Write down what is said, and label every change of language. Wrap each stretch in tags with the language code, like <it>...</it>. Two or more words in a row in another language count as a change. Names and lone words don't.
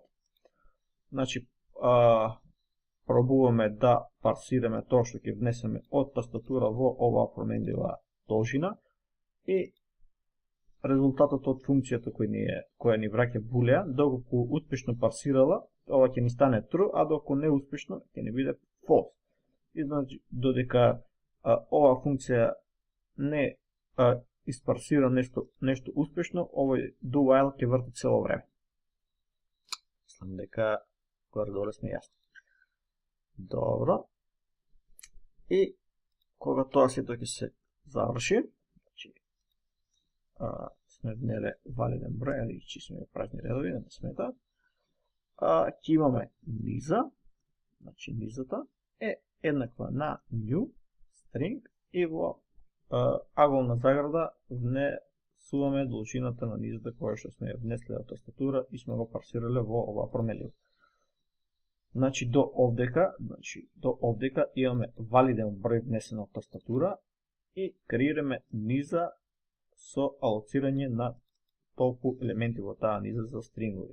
<mk>Значи, пробуваме да парсираме тоа што ќе внесеме од тастатура во оваа променлива должина и резултатот од функцијата која ни враќа булеан, доколку успешно парсирала, ова ќе ни стане true, а доколку не успешно ќе ни биде false. И значи, додека оваа функција не испарсира нешто успешно, овој</mk> <en>do while</en> <mk>ќе врти цело време. Мислам дека горе-долу сме јасни. Добро. И кога тоа сето ќе се заврши, значи сме внеле валиден број, или чисиме празни редови, да не сметаат, ќе имаме низа, значи низата е еднаква на</mk> <en>new string</en> <mk>и во аголна заграда внесуваме должината на низата која што сме внесле од тастатура и сме го парсирале во оваа променлива. Значи до овдека имаме валиден број внесен од тастатура и креираме низа со алоцирање на толку елементи во таа низа за стрингови.</mk>